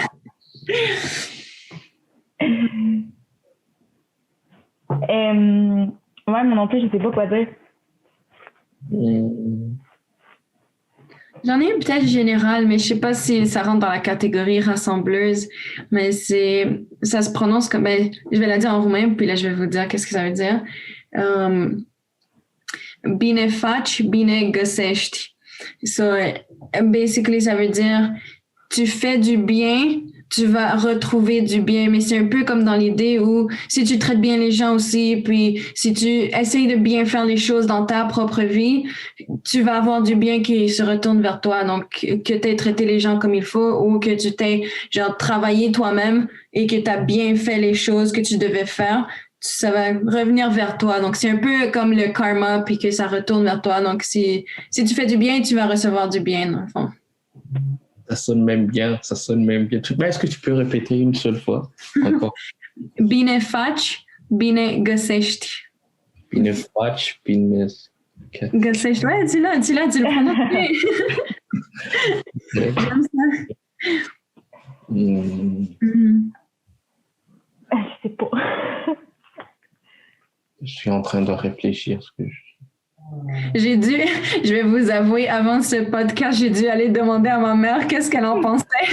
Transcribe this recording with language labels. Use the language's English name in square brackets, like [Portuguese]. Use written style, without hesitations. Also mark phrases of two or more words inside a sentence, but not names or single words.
[French] Ouais, moi non plus, je sais pas quoi dire. J'en ai une peut-être générale, mais je sais pas si ça rentre dans la catégorie rassembleuse, mais ça se prononce comme, je vais la dire en roumain, puis là je vais vous dire qu'est-ce que ça veut dire. [Romanian] Bine faci, bine găsești. [English] So, basically, [French] ça veut dire tu fais du bien, tu vas retrouver du bien, mais c'est un peu comme dans l'idée où si tu traites bien les gens aussi, puis si tu essayes de bien faire les choses dans ta propre vie, tu vas avoir du bien qui se retourne vers toi. Donc, que tu aies traité les gens comme il faut ou que tu t'aies travaillé toi-même et que tu as bien fait les choses que tu devais faire, ça va revenir vers toi. Donc, c'est un peu comme le karma puis que ça retourne vers toi. Donc, si tu fais du bien, tu vas recevoir du bien, dans le fond. Ça sonne même bien. Est-ce que tu peux répéter une seule fois encore? [Romanian] Bine faci, bine găsești. Bine faci, bine găsești. [French] Ouais, dis-le, tu le prononces bien. J'aime ça. Je sais pas. Je suis en train de réfléchir. Je vais vous avouer, avant ce podcast, j'ai dû aller demander à ma mère qu'est-ce qu'elle en pensait.